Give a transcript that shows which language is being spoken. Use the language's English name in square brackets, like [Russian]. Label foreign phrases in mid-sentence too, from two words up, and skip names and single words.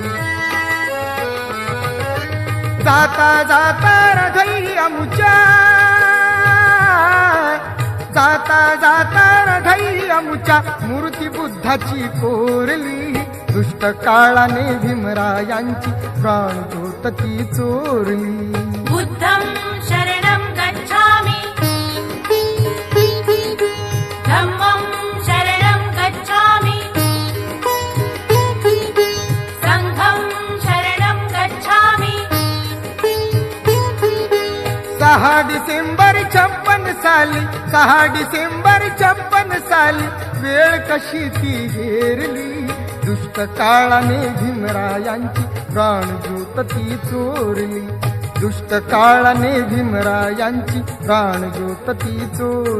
[Marathi] जाता जाता रघई अमुच्या, जाता जाता रघई अमुच्या मूर्ती बुद्धाची कोरली, दुष्ट काळाने भीमरायांची प्राणज्योत ती चोरली। [Pali] बुद्धं शरणं गच्छामि, धम्मं शरणं गच्छामि, संघं शरणं गच्छामि। [Marathi] 6 डिसेंबर 56 साली, 6 डिसेंबर 56 साली वेळ कशी ती हेरली, दुष्ट काळाने भीमरायांची प्राणज्योत ती चोरली, दुष्ट काळाने भीमरायांची प्राणज्योत ती चोरली।